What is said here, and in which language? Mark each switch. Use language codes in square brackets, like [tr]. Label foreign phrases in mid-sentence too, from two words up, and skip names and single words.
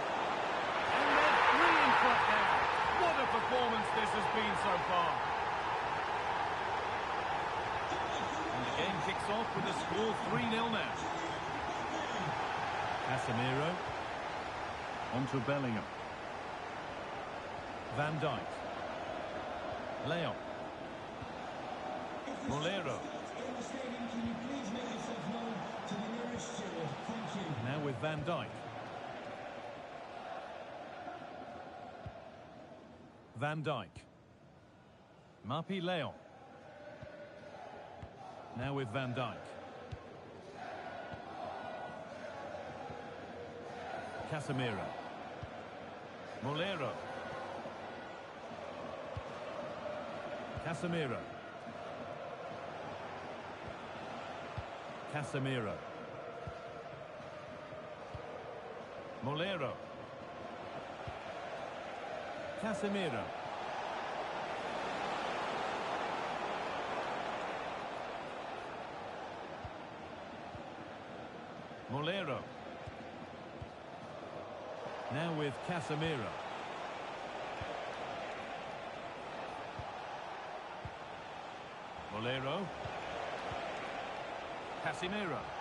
[en] And they're three in front now. What a performance this has been so far. And the game kicks off with the score 3-0 now. Casemiro. Onto Bellingham. Van Dijk. Leon. Molero. Now with Van Dijk. Van Dijk. Mapi Leon. Now with Van Dijk. Casemiro. Molero. Casemiro. Casemiro. Molero. Casemiro. Molero. Now with Casemiro. Molero. Casemiro.